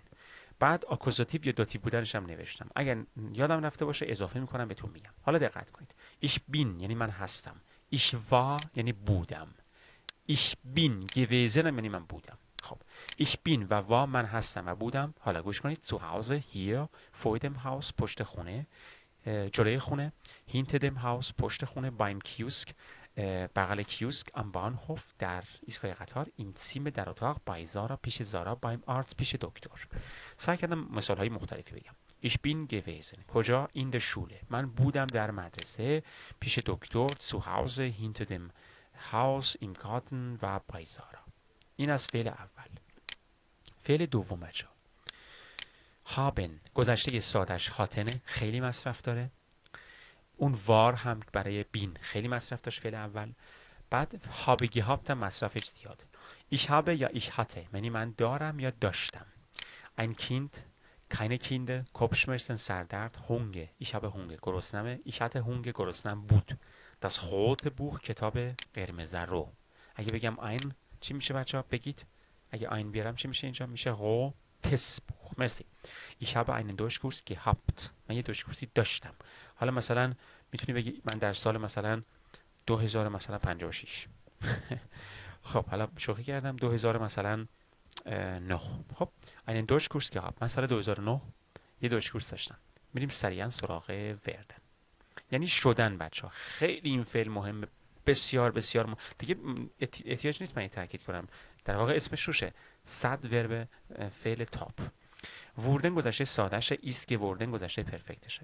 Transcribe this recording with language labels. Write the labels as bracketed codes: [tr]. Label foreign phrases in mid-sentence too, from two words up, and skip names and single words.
[fa] بعد آکوزاتیو یا داتیو بودنش هم نوشتم. اگر یادم رفته باشه اضافه میکنم بهتون میگم. حالا دقت کنید. [de] ich bin [fa] یعنی من هستم. [de] ich war [fa] یعنی بودم. [de] ich bin gewesen [fa] یعنی من بودم. خب [de] ich bin [fa] و war من هستم و بودم. حالا گوش کنید. [de] zu Hause hier vor dem Haus [fa] پشت خونه، جلوی خونه، [de] hinter dem Haus [fa] پشت خونه، [de] beim Kiosk [fa] بغل کیوسک، [de] am Bahnhof [fa] در ایستگاه قطار، [de] im Zimmer [fa] در اتاق، bei زارا پیش زارا، [de] beim Arzt [fa] پیش دکتر. سعی کردم مثال های مختلفی بگم. [de] Ich bin gewesen [fa] کجا؟ [de] in der Schule [fa] من بودم در مدرسه، پیش دکتر، [de] zu Hause hinter dem Haus im Garten و bei زارا. [fa] این از فعل اول. فعل دوم بچه‌ها، haben گذشته سادش هاتنه، خیلی مصرف داره. اون وار هم برای بین خیلی مصرف داشت فعل اول. بعد [de] habe gehabt [fa] هم مصرفش زیاده. [de] ich habe [fa] یا [de] ich hatte [fa] یعنی من دارم یا داشتم. [de] ein Kind keine Kinder Kopfschmerzen سردرد. Hunger ich habe Hunger گرسنمه. ich hatte Hunger [fa] گرسنم بود. [de] das rote Buch [fa] کتاب قرمز رو. اگه بگم ein چی میشه بچه ها بگید؟ اگه ein بیارم چی میشه اینجا؟ میشه [de] rotes Buch. [fa] مرسی. [de] ich habe einen Deutschkurs gehabt [fa] من یه دوشکورسی داشتم. حالا مثلا میتونی بگی من در سال مثلا 2000 مثلا 56 خب حالا شوخی کردم. 2000 مثلا 9. خب [de] einen Deutschkurs gehabt [fa] من سال 2009 یه دوشکورس داشتم. میریم سریعا سراغ وردن، یعنی شدن. بچه ها خیلی این فعل مهمه، بسیار بسیار دیگه احتیاج نیست من این تاکید کنم، در واقع اسمش روشه. 100 ورب فعل تاپ. وردن گذشته سادهشه، [de] ist worden [fa] گذشته پرفکتشه.